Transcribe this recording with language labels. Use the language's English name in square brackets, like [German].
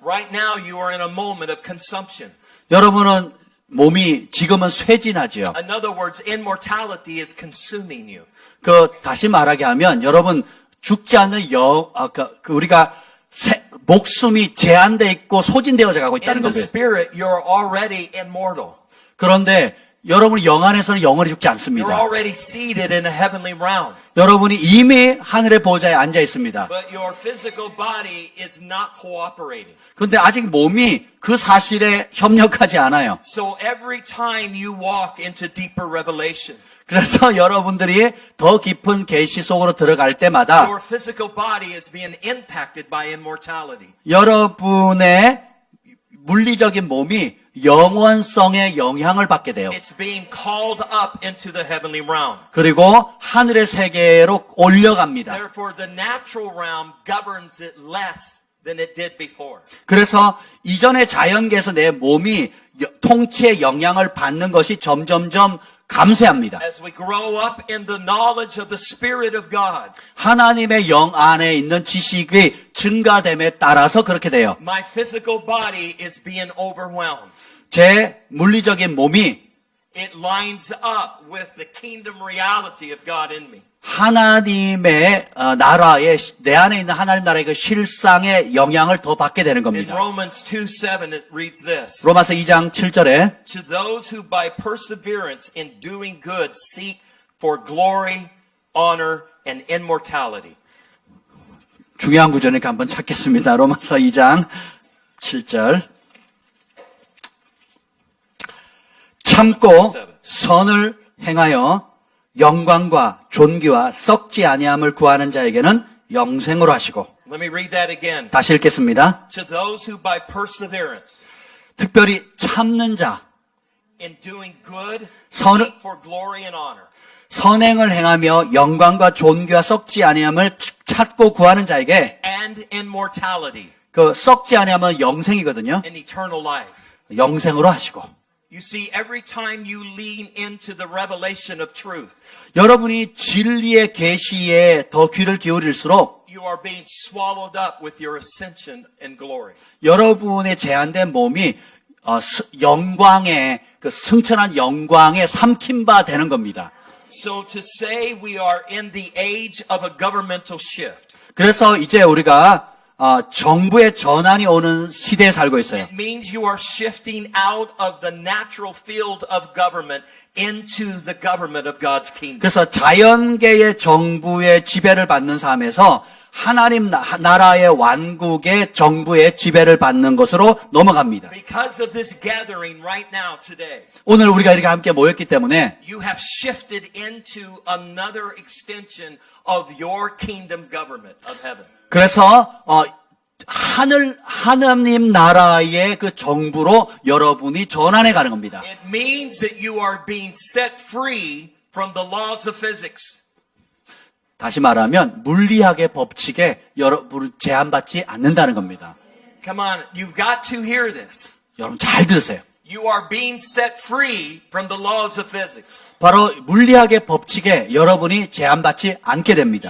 [English] Right now, you are in a moment of consumption. [Korean] 여러분은 몸이 지금은 쇠진하지요. [English] In other words, immortality is consuming you. [Korean] 다시 말하게 하면 여러분 죽지 않는 우리가 목숨이 제한돼 있고 소진되어져 가고 [English] In [Korean] 있다는 [English] the [Korean] 겁니다. [English] spirit, you're already immortal. [Korean] 그런데 여러분 영 안에서는 영원히 죽지 [English] You're [Korean] 않습니다. [English] already seated in a heavenly realm. [Korean] 여러분이 이미 하늘의 보좌에 앉아 있습니다. [English] But your physical body is not cooperating. [Korean] 그런데 아직 몸이 그 사실에 협력하지 않아요. [English] So every time you walk into deeper revelation, [Korean] 그래서 여러분들이 더 깊은 계시 속으로 들어갈 때마다 [English] your physical body is being impacted by immortality. [Korean] 여러분의 물리적인 몸이 영원성의 영향을 받게 돼요. [English] It's being called up into the heavenly realm. [Korean] 그리고 하늘의 세계로 올려갑니다. [English] Therefore, the natural realm governs it less than it did before. [Korean] 그래서 이전의 자연계에서 내 몸이 통치의 영향을 받는 것이 점점점 감소합니다. [English] As we grow up in the knowledge of the Spirit of God, [Korean] 하나님의 영 안에 있는 지식이 증가됨에 따라서 그렇게 돼요. [English] my physical body is being overwhelmed. [Korean] 제 물리적인 몸이 [English] It lines up with the kingdom reality of God in me. [Korean] 하나님의 나라의 내 안에 있는 하나님 나라의 그 실상의 영향을 더 받게 되는 [English] In [Korean] 겁니다. [English] Romans 2:7 it reads this. [Korean] 로마서 2장 7절에 [English] To those who by perseverance in doing good seek for glory, honor, and immortality. [Korean] 중요한 구절이니까 한번 찾겠습니다. 로마서 2장 7절. 참고 선을 행하여 영광과 존귀와 썩지 아니함을 구하는 자에게는 영생으로 하시고. [English] Let me read that again. [Korean] 다시 읽겠습니다. [English] To those who by perseverance [Korean] 특별히 참는 자, [English] in doing good [Korean] 선을- [English] seek for glory and honor. [Korean] 선행을 행하며 영광과 존귀와 썩지 아니함을 찾고 구하는 자에게 [English] And immortality [Korean] 그 썩지 아니함은 영생이거든요. [English] and eternal life. [Korean] 영생으로 하시고. [English] You see, every time you lean into the revelation of truth, [Korean] 여러분이 진리의 계시에 더 귀를 기울일수록 [English] you are being swallowed up with your ascension and glory. [Korean] 여러분의 제한된 몸이 영광의 그 승천한 영광에 삼킴바 되는 겁니다. [English] So to say we are in the age of a governmental shift, [Korean] 그래서 이제 우리가 정부의 전환이 오는 시대에 살고 있어요. [English] it means you are shifting out of the natural field of government into the government of God's kingdom. [Korean] 그래서 자연계의 정부의 지배를 받는 삶에서 하나님 나라의 완국의 정부의 지배를 받는 것으로 넘어갑니다. [English] Because of this gathering right now today, [Korean] 오늘 우리가 이렇게 함께 모였기 때문에 [English] you have shifted into another extension of your kingdom government of heaven. [Korean] 그래서 하나님 나라의 그 정부로 여러분이 전환해 가는 겁니다. [English] It means that you are being set free from the laws of physics. [Korean] 다시 말하면 물리학의 법칙에 여러분을 제한받지 않는다는 겁니다. [English] Come on, you've got to hear this. [Korean] 여러분 잘 들으세요. [English] You are being set free from the laws of physics. [Korean] 바로 물리학의 법칙에 여러분이 제한받지 않게 됩니다.